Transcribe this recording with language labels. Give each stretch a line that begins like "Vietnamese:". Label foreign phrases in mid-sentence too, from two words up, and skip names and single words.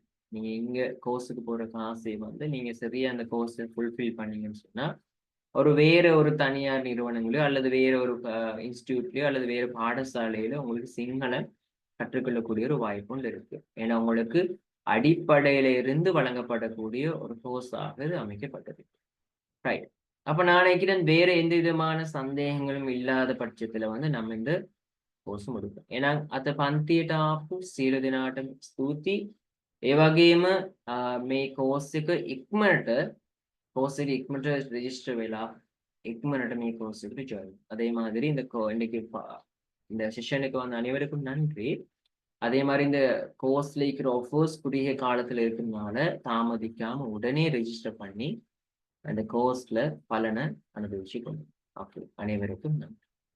Tamil: நீங்க இங்க கோர்ஸுக்கு போற காசை வந்து நீங்க சரியா அந்த கோர்ஸை ஃபுல்ஃபில் பண்ணீங்கன்னு சொன்னா வேற ஒரு தனியார் நிறுவனங்களோ அல்லது வேற ஒரு இன்ஸ்டிடியூட்லயோ அல்லது வேற பாடசாலையில உங்களுக்கு சிங்களம் கற்றுக்கொள்ளக்கூடிய ஒரு வாய்ப்பும் இருக்கு. ஏன்னா உங்களுக்கு அடிப்படையில இருந்து வழங்கப்படக்கூடிய ஒரு கோர்ஸாக இது அமைக்கப்பட்டது. ரைட். அப்ப நான் நினைக்கிறேன் வேற எந்த விதமான சந்தேகங்களும் இல்லாத பட்சத்துல வந்து நம்ம இந்த கோர்ஸ் முடிப்போம்.
Sinhala: එහෙනම් අද පන්තියට ආපු සියලු දෙනාටම ස්තුතියි. ඒ වගේම මේ කෝස් එක ඉක්මනට ரெஜிஸ்டர் වෙලා ඉක්මනට මේ கோர்ஸ் එකට ஜாயின்.
Tamil: அதே மாதிரி இன்னைக்கு இந்த செஷனுக்கு வந்த அனைவருக்கும் நன்றி. அதே மாதிரி இந்த கோர்ஸ்ல இருக்கிற ஆஃபர்ஸ் குறுகிய காலத்துல இருக்கிறதுனால தாமதிக்காம உடனே ரெஜிஸ்டர் பண்ணி அந்த கோர்ஸ்ல பலனை அனுபவிச்சுக்கணும். ஓகே, அனைவருக்கும் நன்றி.